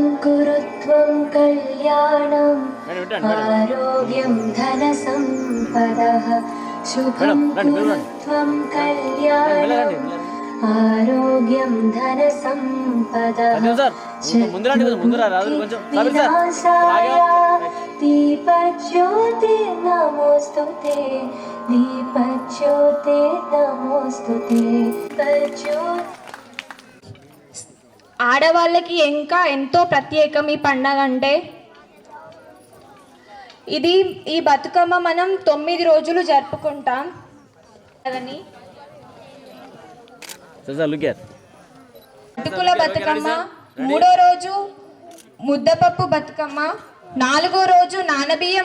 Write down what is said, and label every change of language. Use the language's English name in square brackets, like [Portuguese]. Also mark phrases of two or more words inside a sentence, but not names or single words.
[Sanskrit] कुरुत्वं कल्याणम् आरोग्यं धनसम्पदः शुभं कुरुत्वं कल्याणम् आरोग्यं धनसम्पदः विनाशाय दीपज्योतिर्नमोऽस्तुते दीपज्योतिर्नमोऽस्तुते [Telugu] ఆడవాళ్ళకి ఇంకా ఎంతో ప్రత్యేకం ఈ పండగ అంటే. ఈ బతుకమ్మ మనం 9 రోజులు జరుపుకుంటాం కదని. అటుకుల బతుకమ్మ, 3వ రోజు ముద్దపప్పు బతుకమ్మ, 4వ రోజు నానబియ్యం